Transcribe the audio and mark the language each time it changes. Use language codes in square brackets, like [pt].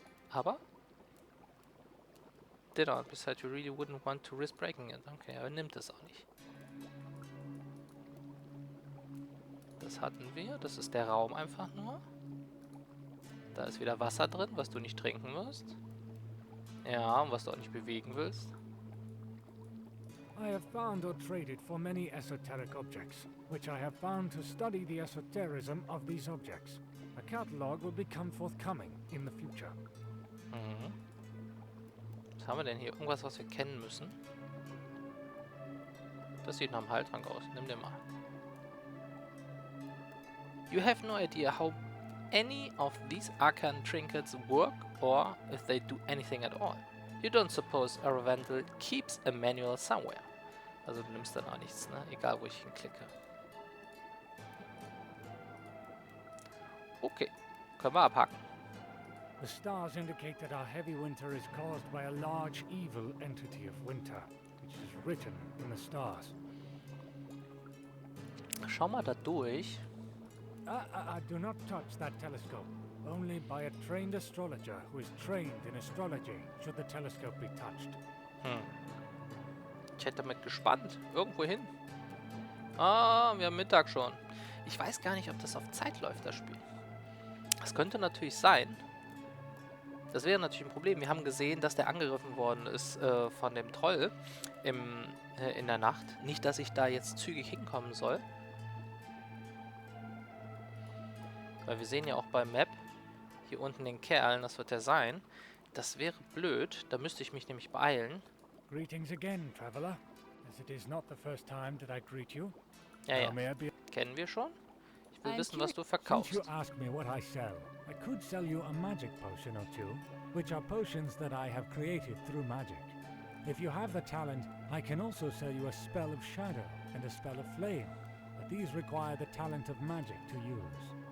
[en] Aber dinner, besides you really wouldn't want to risk breaking it. [de] Okay, aber nimmt es auch nicht. Das hatten wir. Das ist der Raum einfach nur. Da ist wieder Wasser drin, was du nicht trinken wirst. Ja, und was du auch nicht bewegen willst. [en] I have found or traded for many esoteric objects, which I have found to study the esotericism of these objects. A catalog will become forthcoming in the future. [de] Mhm. Was haben wir denn hier? Irgendwas, was wir kennen müssen? Das sieht nach einem Heiltrank aus. Nimm den mal. [en] You have no idea how any of these arcane trinkets work or if they do anything at all. You don't suppose Aravental keeps a manual somewhere. [de] Also du nimmst dann auch nichts, ne? Egal wo ich hinklicke. Okay, können wir abhaken. [en] The stars indicate that our heavy winter is caused by a large evil entity of winter, which is written in the stars. [de] Schau mal da durch. [en] Do not touch that telescope. Only by a trained astrologer who is trained in astrology should the telescope be touched. [de] Ich hätte damit gespannt. Irgendwo hin. Ah, wir haben Mittag schon. Ich weiß gar nicht, ob das auf Zeit läuft, das Spiel. Das könnte natürlich sein. Das wäre natürlich ein Problem. Wir haben gesehen, dass der angegriffen worden ist von dem Troll in der Nacht. Nicht, dass ich da jetzt zügig hinkommen soll. Weil wir sehen ja auch beim Map hier unten den Kerl, das wird der sein. Das wäre blöd, da müsste ich mich nämlich beeilen. [en] Greetings again, traveler. As it is not the first time that I greet you. [de] Ja, kennen wir schon. Ich will wissen, was du [en] Since [de] verkaufst. [en] you ask me what I sell, I could sell you a magic potion or two, which are potions that I have created through magic. If you have the talent, I can also sell you a spell of shadow and a spell of flame, but these require the talent of magic to use.